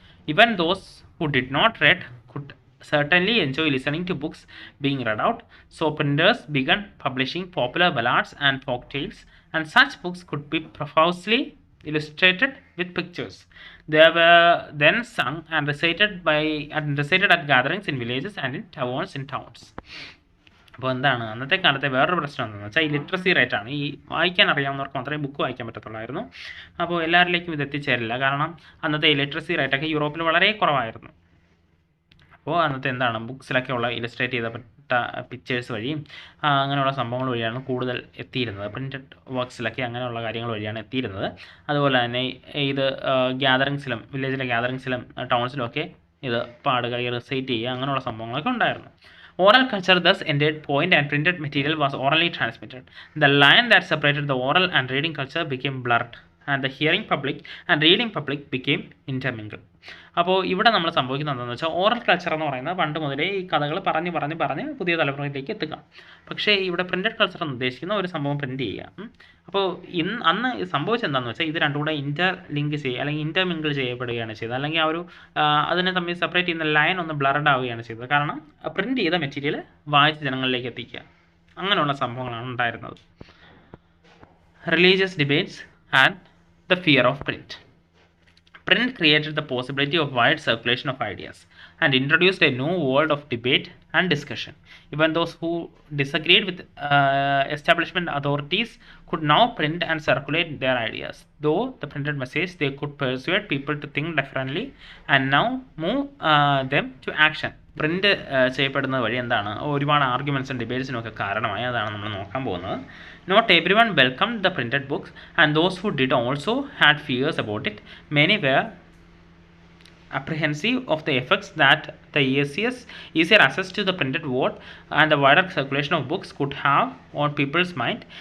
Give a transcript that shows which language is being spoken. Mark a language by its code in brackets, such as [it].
[en] Even those who did not read could certainly enjoy listening to books being read out. So printers began publishing popular ballads and folk tales, and such books could be profusely illustrated with pictures. They were then sung and recited at gatherings in villages and in taverns in towns. [ml] അപ്പോൾ എന്താണ് അന്നത്തെ കാലത്തെ വേറൊരു പ്രശ്നം എന്താണെന്ന് വെച്ചാൽ ഈ literacy റേറ്റാണ്. ഈ വായിക്കാൻ അറിയാവുന്നവർക്ക് മാത്രമേ ബുക്ക് വായിക്കാൻ പറ്റത്തുള്ളായിരുന്നു. അപ്പോൾ എല്ലാവരിലേക്കും ഇത് എത്തിച്ചേരില്ല. കാരണം അന്നത്തെ ഈ ലിറ്ററസി റേറ്റൊക്കെ യൂറോപ്പിൽ വളരെ കുറവായിരുന്നു. അപ്പോൾ അന്നത്തെ എന്താണ് ബുക്സിലൊക്കെ ഉള്ള ഇലസ്ട്രേറ്റ് ചെയ്തപ്പെട്ട പിക്ചേഴ്സ് വഴിയും അങ്ങനെയുള്ള സംഭവങ്ങൾ വഴിയാണ് കൂടുതൽ എത്തിയിരുന്നത്. പ്രിൻറ്റഡ് വർക്ക്സിലൊക്കെ അങ്ങനെയുള്ള കാര്യങ്ങൾ വഴിയാണ് എത്തിയിരുന്നത്. അതുപോലെ തന്നെ ഇത് ഗ്യാതറിങ്സിലും വില്ലേജിലെ ഗ്യാതറിങ്സിലും ടൗൺസിലും ഒക്കെ ഇത് പാടുക, റിസൈറ്റ് ചെയ്യുക, അങ്ങനെയുള്ള സംഭവങ്ങളൊക്കെ ഉണ്ടായിരുന്നു. [en] Oral culture thus ended point and printed material was orally transmitted. The line that separated the oral and reading culture became blurred, and the hearing public and reading public became intermingled. [ml] അപ്പോൾ ഇവിടെ നമ്മൾ സംഭവിക്കുന്നത് എന്താണെന്ന് വെച്ചാൽ oral culture എന്ന് പറയുന്നത് പണ്ട് മുതലേ ഈ കഥകൾ പറഞ്ഞ് പുതിയ തലമുറയിലേക്ക് എത്തുക. പക്ഷേ ഇവിടെ പ്രിൻറ്റഡ് കൾച്ചർ എന്ന് ഉദ്ദേശിക്കുന്ന ഒരു സംഭവം പ്രിൻറ്റ് ചെയ്യുക. അപ്പോൾ അന്ന് സംഭവിച്ചത് എന്താണെന്ന് വെച്ചാൽ ഇത് രണ്ടും കൂടെ ഇൻ്റർലിങ്ക് ചെയ്യുക അല്ലെങ്കിൽ ഇൻ്റർമിങ്കിൾ ചെയ്യപ്പെടുകയാണ് ചെയ്തത്. അല്ലെങ്കിൽ ആ ഒരു അതിനെ തമ്മിൽ സെപ്പറേറ്റ് ചെയ്യുന്ന ലൈൻ ഒന്ന് ബ്ലർഡ് ആവുകയാണ് ചെയ്തത്. കാരണം പ്രിൻറ്റ് ചെയ്ത മെറ്റീരിയൽ വായിച്ച് ജനങ്ങളിലേക്ക് എത്തിക്കുക, അങ്ങനെയുള്ള സംഭവങ്ങളാണ് ഉണ്ടായിരുന്നത്. [en] Religious debates and the fear of print. Print created the possibility of wide circulation of ideas and introduced a new world of debate and discussion. Even those who disagreed with establishment authorities could now print and circulate their ideas. Though the printed message, they could persuade people to think differently and now move them to action. [ml] Print ചെയ്യപ്പെടുന്നത് വഴി എന്താണ് ഒരുപാട് ആർഗ്യുമെൻറ്റ്സും ഡിബേറ്റ്സിനും ഒക്കെ കാരണമായി. അതാണ് നമ്മൾ നോക്കാൻ പോകുന്നത്. [en] Not everyone welcomed the printed books, and those who did also had fears about it. Many were apprehensive of the effects that the easier access to the printed word and the wider circulation of books could have on people's mind.